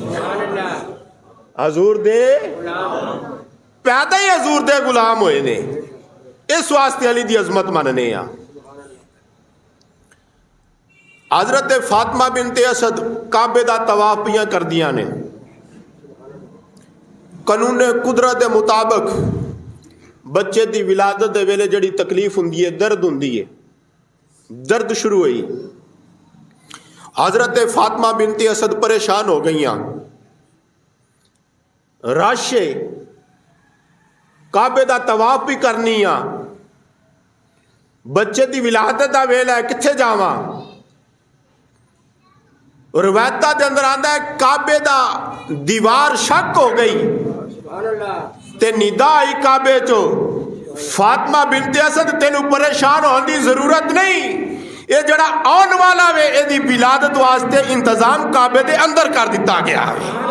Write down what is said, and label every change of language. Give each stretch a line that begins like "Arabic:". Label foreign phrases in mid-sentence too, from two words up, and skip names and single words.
Punjabi: حضور دے پیدا ہی حضور دے غلام ہوئے نے، اس واسطے علی دی عظمت مننے. حضرت فاطمہ بنت اسد کعبے دا طواف پیاں کر دیا نے. قانون قدرت دے مطابق بچے دی ولادت دے ویلے جڑی تکلیف ہوندی ہے، درد ہوندی ہے، درد شروع ہوئی. حضرت فاطمہ بنت اسد پریشان ہو گئیاں. رش کعبے دا طواف بھی کرنی آ، بچے دی ولادت دا ویلا ہے، کتھے جاواں؟ روایتاں دے اندر آندا ہے کعبے دا دیوار شک ہو گئی تے ندا آئی کعبے چو، فاطمہ بنت اسد تینوں پریشان ہون دی ضرورت نہیں، یہ جڑا آن والا وے اے دی ولادت واسطے انتظام کعبے دے اندر کر دیتا گیا ہے.